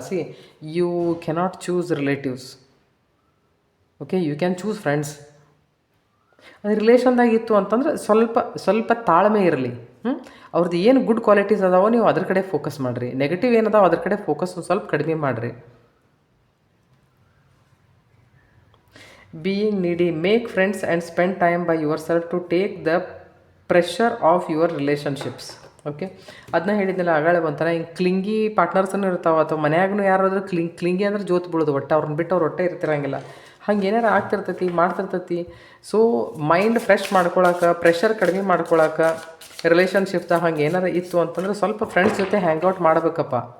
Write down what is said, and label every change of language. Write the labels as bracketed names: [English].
[English] See, you cannot choose relatives, okay, you can choose friends. [Kannada] ಅದು ರಿಲೇಷನ್ದಾಗ ಇತ್ತು ಅಂತಂದ್ರೆ ಸ್ವಲ್ಪ ತಾಳ್ಮೆ ಇರಲಿ. ಅವ್ರದ್ದು ಏನು ಗುಡ್ ಕ್ವಾಲಿಟೀಸ್ ಅದಾವೋ ನೀವು ಅದ್ರ ಕಡೆ ಫೋಕಸ್ ಮಾಡಿರಿ. ನೆಗೆಟಿವ್ ಏನದಾವ ಅದ್ರ ಕಡೆ ಫೋಕಸ್ ಸ್ವಲ್ಪ ಕಡಿಮೆ ಮಾಡಿರಿ. [English] Being needy, make friends and spend time by yourself to take the pressure off your relationships. [Kannada] Okay, ಅದನ್ನ ಹೇಳಿದ್ನಲ್ಲ ಆಗಾಳೆ. ಒಂಥರ ಹಿಂಗೆ ಕ್ಲಿಂಗಿ ಪಾರ್ಟ್ನರ್ಸನ್ನು ಇರ್ತಾವೆ, ಅಥವಾ ಮನ್ಯಾಗೂ ಯಾರಾದ್ರೂ ಕ್ಲಿಂಗಿ ಅಂದ್ರೆ ಜೋತ್ ಬೀಳೋದು, ಒಟ್ಟು ಅವ್ರನ್ನ ಬಿಟ್ಟು ಅವ್ರು ಒಟ್ಟೆ ಇರ್ತಿರಂಗಿಲ್ಲ. ಹಂಗೆ ಏನಾರು ಆಗ್ತಿರ್ತೈತಿ, ಮಾಡ್ತಿರ್ತೈತಿ. ಸೊ ಮೈಂಡ್ ಫ್ರೆಶ್ ಮಾಡ್ಕೊಳಕ್ಕೆ, ಪ್ರೆಷರ್ ಕಡಿಮೆ ಮಾಡ್ಕೊಳಕ್ಕೆ, ರಿಲೇಷನ್ಶಿಪ್ದಾಗ ಹಂಗೆ ಏನಾರು ಇತ್ತು ಅಂತಂದ್ರೆ ಸ್ವಲ್ಪ ಫ್ರೆಂಡ್ಸ್ ಜೊತೆ ಹ್ಯಾಂಗ್ಔಟ್ ಮಾಡಬೇಕಪ್ಪ.